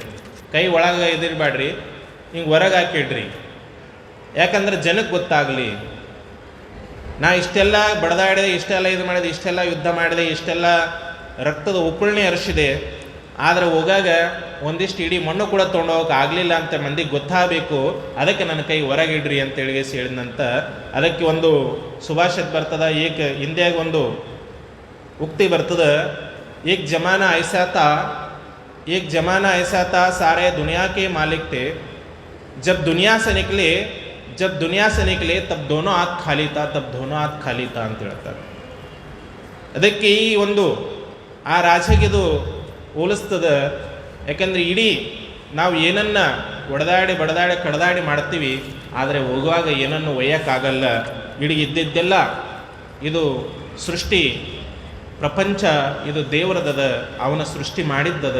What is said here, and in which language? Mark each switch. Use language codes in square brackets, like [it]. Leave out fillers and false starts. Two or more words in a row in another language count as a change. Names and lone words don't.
[kn] ಕೈ ಒಳಗೆ ಇದಿರ್ಬೇಡ್ರಿ, ಹಿಂಗೆ ಹೊರಗೆ ಹಾಕಿಡ್ರಿ, ಯಾಕಂದ್ರೆ ಜನಕ್ಕೆ ಗೊತ್ತಾಗಲಿ ನಾ ಇಷ್ಟೆಲ್ಲ ಬಡದಾಡಿದೆ, ಇಷ್ಟೆಲ್ಲ ಇದು ಮಾಡಿದೆ, ಇಷ್ಟೆಲ್ಲ ಯುದ್ಧ ಮಾಡಿದೆ, ಇಷ್ಟೆಲ್ಲ ರಕ್ತದ ಉಕ್ಕುಳನೆ ಹರಿಸಿದೆ, ಆದರೆ ಹೋಗಾಗ ಒಂದಿಷ್ಟು ಇಡೀ ಮಣ್ಣು ಕೂಡ ತೊಗೊಂಡೋಗಕ್ಕೆ ಆಗಲಿಲ್ಲ ಅಂತ ಮಂದಿಗೆ ಗೊತ್ತಾಗಬೇಕು. ಅದಕ್ಕೆ ನನ್ನ ಕೈ ಹೊರಗಿಡ್ರಿ ಅಂತೇಳಿ ಹೇಳಿದಂತ. ಅದಕ್ಕೆ ಒಂದು ಸುಭಾಷಿತ ಬರ್ತದ, ಹಿಂದಿಯಾಗ ಒಂದು ಉಕ್ತಿ ಬರ್ತದ, [hi] एक जमाना ऐसा था सारे दुनिया के मालिक थे, जब दुनिया से निकले तब दोनों हाथ खाली था [kn] ಅಂತ ಹೇಳ್ತಾರೆ. ಅದಕ್ಕೆ ಈ ಒಂದು ಆ ರಾಜಗಿದು ಹೋಲಿಸ್ತದ. ಯಾಕಂದರೆ ಇಡೀ ನಾವು ಏನನ್ನ ಒಡೆದಾಡಿ ಬಡದಾಡಿ ಕಡದಾಡಿ ಮಾಡ್ತೀವಿ, ಆದರೆ ಹೋಗುವಾಗ ಏನನ್ನು ಒಯ್ಯಕ್ಕಾಗಲ್ಲ. ಇಡೀ ಇದ್ದಿದ್ದೆಲ್ಲ ಇದು ಸೃಷ್ಟಿ ಪ್ರಪಂಚ, ಇದು ದೇವರದದ, ಅವನ ಸೃಷ್ಟಿ ಮಾಡಿದ್ದದ.